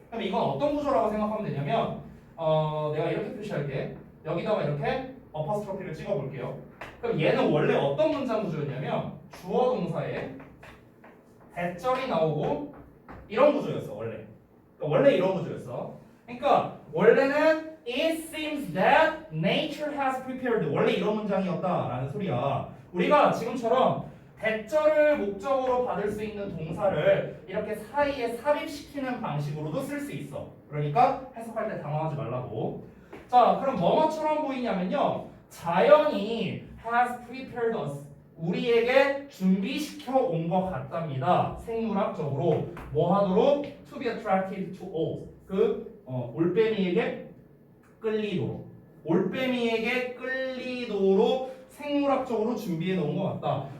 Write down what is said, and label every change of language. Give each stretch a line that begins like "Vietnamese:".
Korean: 그럼 이건 어떤 구조라고 생각하면 되냐면 내가 이렇게 표시할게. 여기다가 이렇게 어퍼스트로피를 찍어볼게요. 그럼 얘는 원래 어떤 문장 구조였냐면 주어 동사에 대절이 나오고 이런 구조였어 원래. 그러니까 원래 이런 구조였어. 그러니까 원래는
English: It seems that nature has prepared.
Korean: 원래 이런 문장이었다라는 소리야. 우리가 지금처럼 대절을 목적으로 받을 수 있는 동사를 이렇게 사이에 삽입시키는 방식으로도 쓸 수 있어. 그러니까 해석할 때 당황하지 말라고. 자, 그럼 뭐뭐처럼 보이냐면요. 자연이
English: has prepared us.
Korean: 우리에게 준비시켜 온 것 같답니다. 생물학적으로 뭐 하도록?
English: To be attracted to all.
Korean: 올빼미에게 끌리도록. 올빼미에게 끌리도록 생물학적으로 준비해 놓은 것 같다.